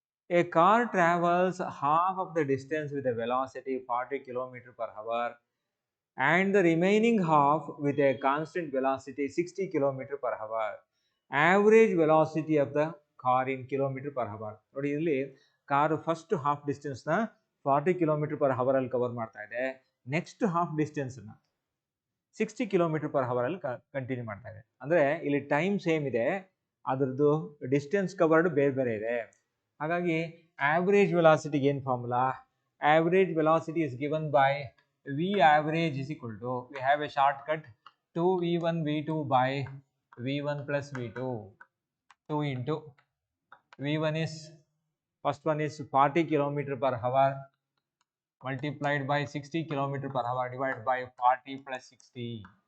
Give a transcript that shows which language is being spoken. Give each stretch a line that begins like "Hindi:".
English: A car travels half of the distance with a velocity 40 km per hour and the remaining half with a constant velocity 60 km per hour. Average velocity of the car in kilometer per hour.
Kannada: ನೋಡಿ ಇಲ್ಲಿ car first half ಡಿಸ್ಟೆನ್ಸ್ನ 40 kilometre per hour ಅಲ್ಲಿ cover ಮಾಡ್ತಾ ಇದೆ. Next half ಡಿಸ್ಟೆನ್ಸ್ನ 60 kilometre per hour ಅಲ್ಲಿ continue ಮಾಡ್ತಾ ಇದೆ. ಅಂದರೆ ಇಲ್ಲಿ ಟೈಮ್ ಸೇಮ್ ಇದೆ, ಅದರದ್ದು ಡಿಸ್ಟೆನ್ಸ್ ಕವರ್ಡ್ ಬೇರೆ ಬೇರೆ ಇದೆ. ಹಾಗಾಗಿ ಆವ್ರೇಜ್ ವೆಲಾಸಿಟಿಗೆ ಏನು formula?
English: Average velocity is given by V average is equal to, we have a shortcut, 2v1 v2 by v1 plus v2, 2 into v1 is, first one is 40 km per hour multiplied by 60 km per hour divided by 40 plus 60.